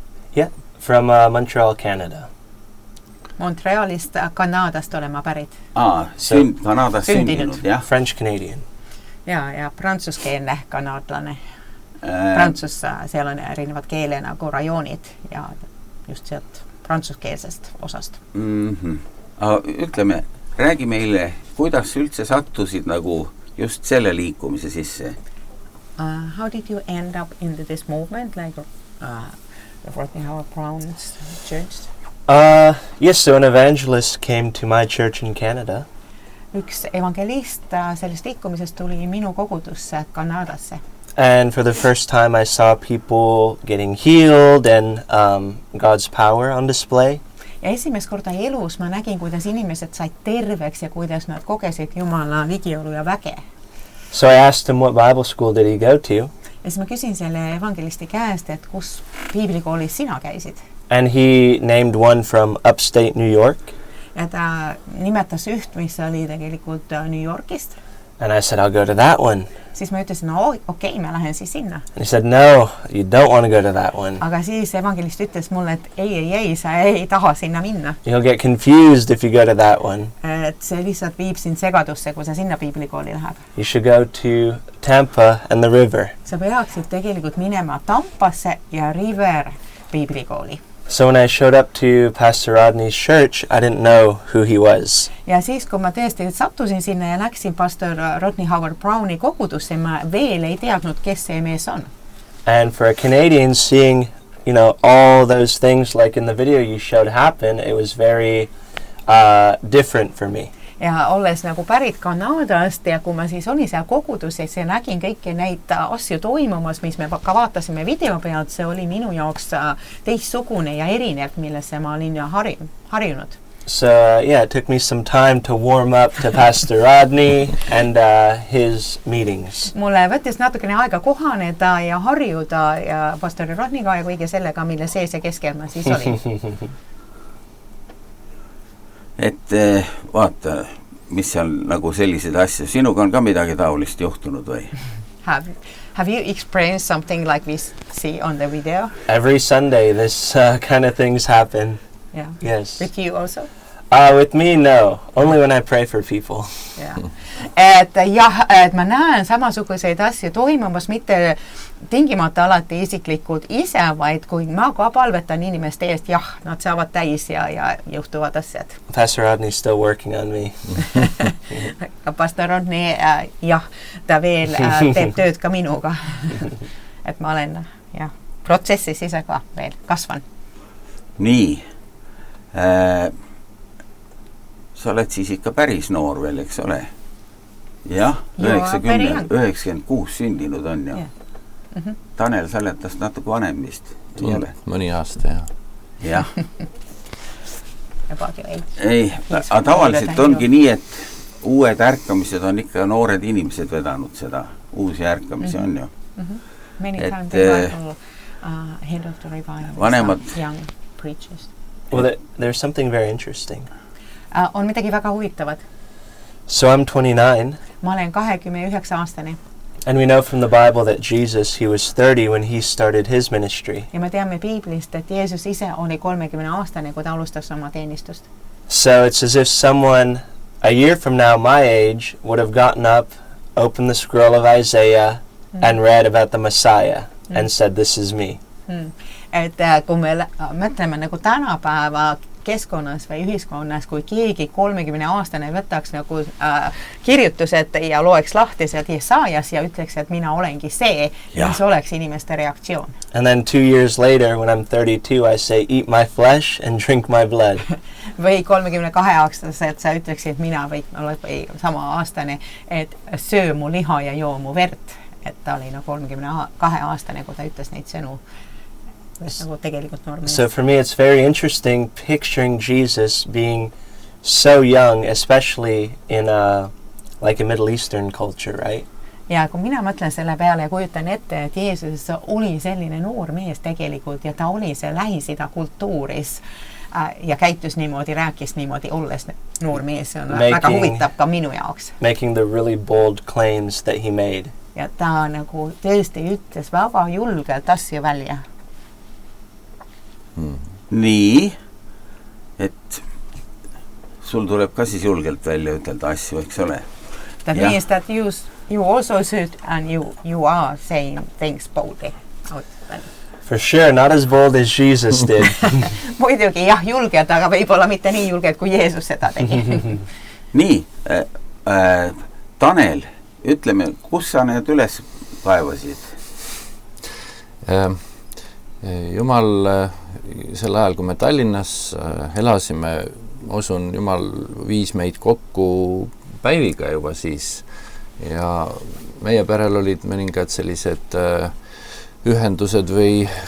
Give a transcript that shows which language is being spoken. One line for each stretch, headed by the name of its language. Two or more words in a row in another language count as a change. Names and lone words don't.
English: Yeah, from Montreal, Canada.
Estonian: Montrealist, Kanadast olema pärit. Kanadas sündinud, jah.
English: French-Canadian.
Estonian: Ja prantsuskeelne kanadlane. Prantsus, seal on erinevad keele nagu rajoonid ja just sealt prantsuskeelsest osast. Ütleme, räägi meile, kuidas üldse sattusid nagu just selle liikumise sisse?
English: How did you end up into this movement, like Rodney Howard-Browne's church? Yes, so an evangelist came to my church in Canada.
Estonian: Üks evangelist sellest liikumisest tuli minu kogudusse Kanadasse.
English: And for the first time I saw people getting healed and God's power on display.
Estonian: Ja esimest korda elus ma nägin, kuidas inimesed said terveks ja kuidas nad kogesid Jumala ligiolu ja väge.
English: So I asked him what Bible school did he go to.
Estonian: Ja siis ma küsin selle evangelisti käest, et kus piiblikoolis sina käisid.
English: And he named one from upstate New York.
Estonian: Ja ta nimetas üht, mis oli tegelikult New Yorkist.
English: And I said, I'll go to that one.
Estonian: Siis ma ütlesin, okei, ma lähen siis sinna.
English: And he said, no, you don't want to go to that one.
Estonian: Aga siis evangelist ütles mulle, et ei, sa ei taha sinna minna.
English: You'll get confused if you go to that one.
Estonian: Et see lihtsalt viib sind segadusse, kui sa sinna piiblikooli läheb.
English: You should go to Tampa and the river.
Estonian: Sa peaksid tegelikult minema Tampasse ja River piiblikooli.
English: So when I showed up to Pastor Rodney's church, I didn't know who he was.
Estonian: Ja siis, kui ma tõesti sattusin sinna ja läksin pastor Rodney Howard-Browne'i kogudusse, ma veel ei teadnud, kes see mees on.
English: And for a Canadian, seeing, all those things like in the video you showed happen, it was very different for me.
Estonian: Ja olles nagu pärit Kanadast ja kui ma siis olin seal koguduses ja nägin kõiki neid asju toimumas, mis me ka vaatasime video pealt, see oli minu jaoks teistsugune ja erinev, millesse ma olin harjunud.
English: So yeah, it took me some time to warm up to Pastor Rodney and his meetings.
Estonian: Mulle võttis natukene aega kohaneda ja harjuda ja pastor Rodneyga ja kõige sellega, mille sees ja keskel ma siis olin. Et vaata, mis seal nagu sellised asju. Sinuga on ka midagi taolist juhtunud või?
English: Have you experienced something like we see on the video? Every Sunday this kind of things happen. Yeah. Yes. With you also? With me, no. Only when I pray for people. Yeah.
Estonian: Et ma näen samasuguseid asju toimumas, mitte tingimata alati isiklikud ise, vaid kui ma ka palvetan inimeste eest, nad saavad täis ja juhtuvad asjad.
English: Pastor Rodney is still working on me.
Estonian: Pastor Rodney, ta veel teeb tööd ka minuga. Et ma olen protsessis ise ka veel kasvan. Nii. Sa oled siis ikka päris noor veel, eks ole? Jah, 96 sündinud on ju. Tanel, sa oled tast natuke vanem vist. Mõni aasta, jah.
English: About your age.
Estonian: Ei, tavaliselt ongi nii, et uued ärkamised on ikka noored inimesed vedanud seda, uusi ärkamisi on ju.
English: Many times the Bible head of the revival
Estonian: vanemad
English: young preachers. Well, there's something very interesting.
Estonian: On midagi väga huvitavat.
English: So I'm 29.
Estonian: Ma olen 29-aastane.
English: And we know from the Bible that Jesus, he was 30 when he started his ministry.
Estonian: Ja me teame Biiblist, et Jeesus ise oli 30-aastane, kui ta alustas oma teenistust.
English: So it's as if someone a year from now, my age, would have gotten up, opened the scroll of Isaiah, and read about the Messiah, and said, this is me.
Estonian: Et kui me mõtleme nagu tänapäeva keskkonnas või ühiskonnas, kui keegi 30-aastane võtaks nagu kirjutused ja loeks lahtised Jesajas ja ütleks, et mina olengi see, mis oleks inimeste reaktsioon.
English: And then 2 years later, when I'm 32, I say, eat my flesh and drink my blood.
Estonian: Või 32-aastaselt sa ütleksid, mina või sama aastane, et söö mu liha ja joo mu verd. Et ta oli 32-aastane, kui ta ütles neid sõnu.
English: So for me, it's very interesting picturing Jesus being so young, especially in like a Middle Eastern culture, right?
Estonian: Ja kui mina mõtlen selle peale ja kujutan ette, et Jeesus oli selline noor mees tegelikult ja ta oli see Lähis-Ida kultuuris ja käitus niimoodi, rääkis niimoodi, olles noor mees, see on väga huvitav ka minu jaoks.
English: Making the really bold claims that he made.
Estonian: Ja ta nagu tõesti ütles väga julgelt asju välja. Nii, et sul tuleb ka siis julgelt välja ütelda asju, eks ole?
English: That means that you also should and you are saying things boldly. For sure, not as bold as Jesus did.
Estonian: Muidugi jah, julged, aga võib-olla mitte nii julged, kui Jeesus seda tegi. Nii, Tanel, ütleme, kus sa need üles kaevasid? Jumal sel ajal, kui me Tallinnas elasime, usun, Jumal viis meid kokku Päiviga juba siis ja meie perel olid mõningad sellised ühendused või